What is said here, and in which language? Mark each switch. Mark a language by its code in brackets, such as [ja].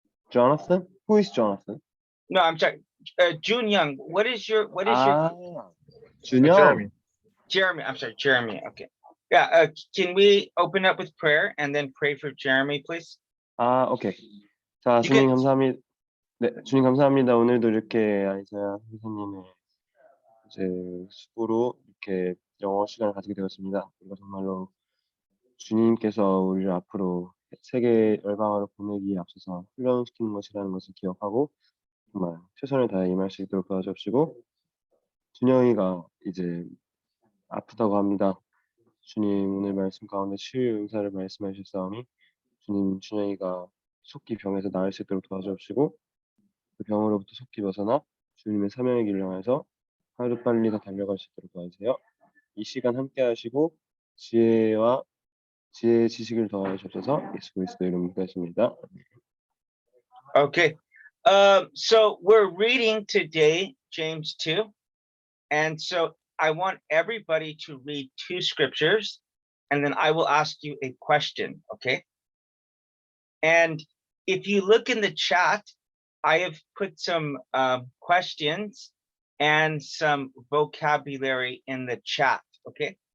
[en] Jonathan? Who is Jonathan? No, I'm sorry. June Young. What is your Junyoung. Jeremy. Jeremy? I'm sorry, Jeremy. Okay. Yeah. Can we open up with prayer and then pray for Jeremy, please? [ko] 오케이. 자, 주님 [en] can- [ko] 감사합니다. 네, 주님 감사합니다. 오늘도 이렇게 아이사야 선생님의 이제 수고로 이렇게 영어 시간을 가지게 되었습니다. 그리고 정말로 주님께서 우리를 앞으로 세계 열방으로 보내기에 앞서서 훈련시키는 것이라는 것을 기억하고 정말 최선을 다해 임할 수 있도록 도와주시고 준영이가 이제 아프다고 합니다. 주님 오늘 말씀 가운데 치유 응사를 말씀해 주셨사오니 주님 준영이가 속히 병에서 나을 수 있도록 도와주시고 그 병으로부터 속히 벗어나 주님의 사명의 길을 향해서 하루빨리 더 달려갈 수 있도록 도와주세요. 이 시간 함께 하시고 지혜의 지식을 더하여 주셔서 예수 그리스도 이름으로 기도했습니다. [en] Okay. So we're reading today James 2. And so I want everybody to read 2 scriptures and then I will ask you a question, okay? And if you look in the chat, I have put some questions and some vocabulary in the chat, okay?